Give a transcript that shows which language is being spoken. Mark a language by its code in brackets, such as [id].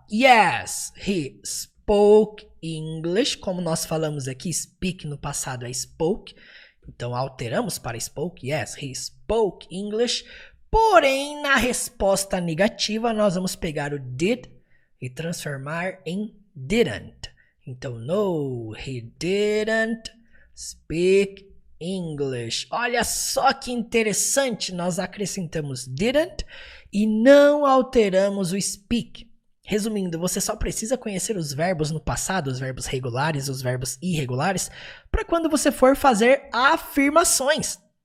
[en] Yes, he spoke English. [pt] Como nós falamos aqui, speak no passado é spoke. Então, alteramos para spoke. [en] Yes, he spoke English. [pt] Porém, na resposta negativa, nós vamos pegar o did e transformar em didn't. Então, [en] no, he didn't speak English. [pt] Olha só que interessante. Nós acrescentamos didn't e não alteramos o speak. Resumindo, você só precisa conhecer os verbos no passado, os verbos regulares, os verbos irregulares, para quando você for fazer afirmações.